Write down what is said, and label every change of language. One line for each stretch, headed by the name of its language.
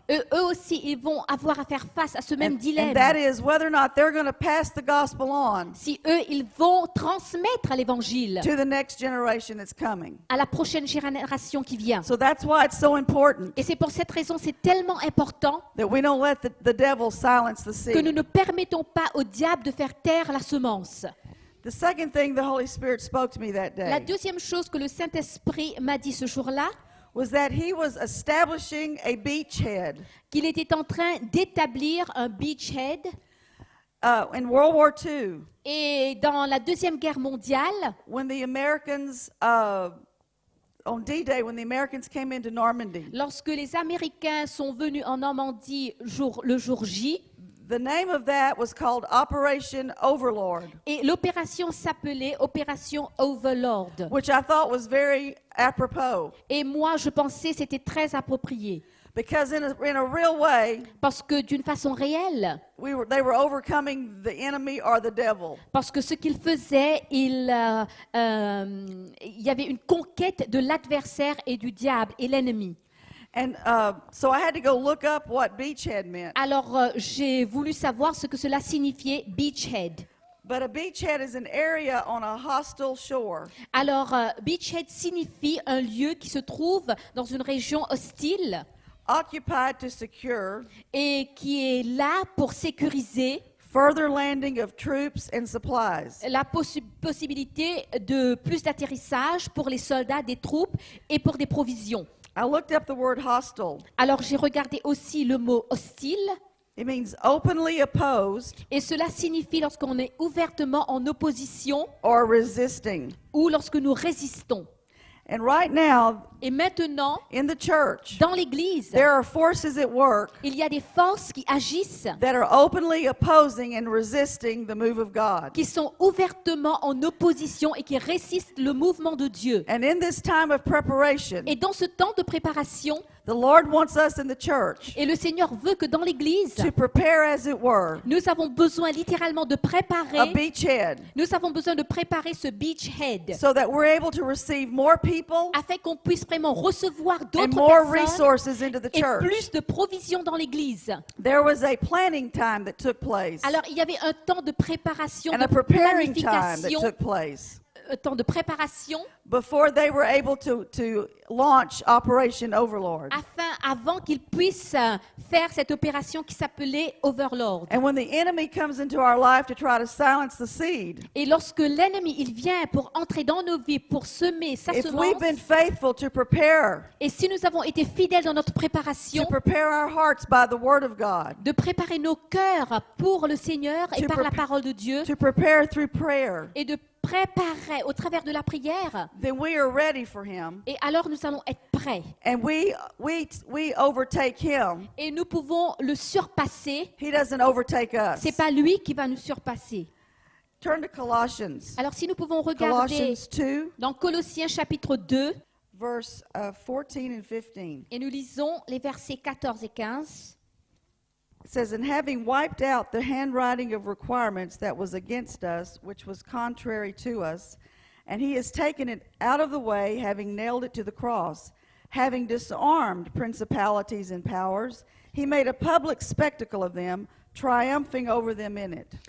French: eux aussi, ils vont avoir à faire face à ce même dilemme.
English: And that is whether or not they're going to pass the gospel on
French: Si eux, ils vont transmettre l'évangile
English: to the next generation that's coming.
French: à la prochaine génération qui vient.
English: So that's why it's so important
French: Et c'est pour cette raison, c'est tellement important
English: that we don't let the devil silence the
French: que nous
English: seed.
French: ne permettons pas au diable de faire taire la semence.
English: The second thing the Holy Spirit spoke to me that
French: La
English: day
French: deuxième chose que le Saint-Esprit m'a dit ce jour-là,
English: was that he was establishing a beachhead.
French: qu'il était en train d'établir un beachhead.
English: In World War II,
French: Et dans la Deuxième Guerre mondiale,
English: when the Americans, on D-Day, when the Americans came into Normandy,
French: lorsque les Américains sont venus en Normandie le jour J,
English: the name of that was called Operation Overlord,
French: et l'opération s'appelait Opération Overlord.
English: which I thought was very apropos.
French: Et moi, je pensais que c'était très approprié.
English: Because in a real way,
French: Parce que d'une façon réelle,
English: they were overcoming the enemy or the devil.
French: parce que ce qu'ils faisaient, il y avait une conquête de l'adversaire et du diable et l'ennemi.
English: And so I had to go look up what beachhead meant.
French: Alors, j'ai voulu savoir ce que cela signifiait, beachhead.
English: But a beachhead is an area on a hostile shore.
French: Alors, beachhead signifie un lieu qui se trouve dans une région hostile
English: Occupied to secure
French: et qui est là pour sécuriser
English: further landing of troops and supplies.
French: la possibilité de plus d'atterrissage pour les soldats, des troupes et pour des provisions.
English: I looked up the word hostile.
French: Alors, j'ai regardé aussi le mot hostile.
English: It means openly opposed
French: Et cela signifie lorsqu'on est ouvertement en opposition
English: or resisting.
French: ou lorsque nous résistons.
English: And right now,
French: Et maintenant,
English: in the church,
French: dans l'Église,
English: there are forces at work
French: il y a des forces qui agissent,
English: that are openly opposing and resisting the move of God.
French: qui sont ouvertement en opposition et qui résistent le mouvement de Dieu.
English: And in this time of preparation,
French: Et dans ce temps de préparation,
English: the Lord wants us in the church
French: et le Seigneur veut que dans l'Église,
English: to prepare, as it were,
French: nous avons besoin littéralement de
English: a
French: préparer,
English: beachhead
French: nous avons besoin de préparer ce beachhead
English: so that we're able to receive more people
French: afin qu'on puisse vraiment recevoir
English: and
French: d'autres
English: more
French: personnes
English: resources into the
French: et
English: church.
French: plus de provisions dans l'Église.
English: There was a planning time that took place
French: Alors, il y avait un temps de préparation,
English: and
French: de
English: a preparing time that
French: planification,
English: took place
French: un temps de préparation
English: before they were able to launch Operation Overlord.
French: avant qu'ils puissent faire cette opération qui s'appelait Overlord.
English: And when the enemy comes into our life to try to silence the seed,
French: Et lorsque l'ennemi, il vient pour entrer dans nos vies, pour semer sa
English: if
French: semence,
English: we've been faithful to prepare
French: et si nous avons été fidèles dans notre préparation,
English: our hearts by the Word of God,
French: de préparer nos cœurs pour le Seigneur et
English: To
French: par la
English: prep-
French: parole de Dieu,
English: to prepare through prayer,
French: et de préparer au travers de la prière,
English: then we are ready for Him,
French: et alors nous allons être prêts.
English: and we overtake Him.
French: Et nous pouvons le surpasser.
English: He doesn't overtake us.
French: C'est pas lui qui va nous surpasser.
English: Turn to Colossians.
French: Alors si nous pouvons regarder
English: Colossians 2,
French: dans Colossiens chapitre 2,
English: verse 14 and 15.
French: et nous lisons les versets 14 et 15.
English: It says, "And having wiped out the handwriting of requirements that was against us, which was contrary to us, and he has taken it out of the way, having nailed it to the cross. Having disarmed principalities and powers, he made a public spectacle of them, triumphing over them in it."